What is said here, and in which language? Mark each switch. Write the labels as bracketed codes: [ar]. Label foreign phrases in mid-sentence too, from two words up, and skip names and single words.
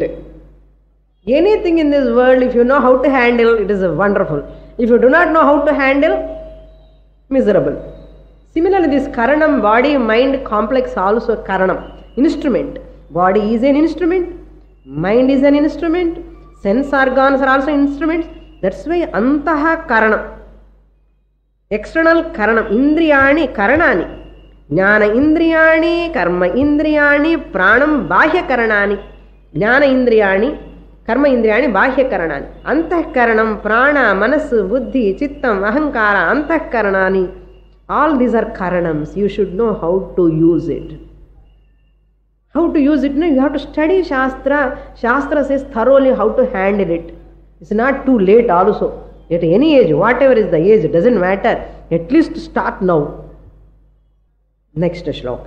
[en] Anything in this world, if you know how to handle, it is wonderful. If you do not know how to handle, miserable. Similarly, this Karanam, body, mind complex also Karanam, instrument. Body is an instrument, mind is an instrument, sense organs are also instruments. That's why [sa] अन्तः करणम्, [en] external Karanam, [sa] इन्द्रियाणि करणानि. ज्ञान इन्द्रियाणि कर्म इन्द्रियाणि प्राणम् बाह्यकरणानि. ज्ञान इन्द्रियाणि कर्म इन्द्रियाणि बाह्यकरणानि. अन्तःकरणम् प्राण मनसु बुद्धि चित्तम् अहङ्कार अन्तःकरणानि. [en] All these are karanams. You should know how to use it. How to use it? No, you have to study Shastra. Shastra says thoroughly how to handle it. It's not too late also. At any age, whatever is the age, it doesn't matter. At least start now. Next shloka.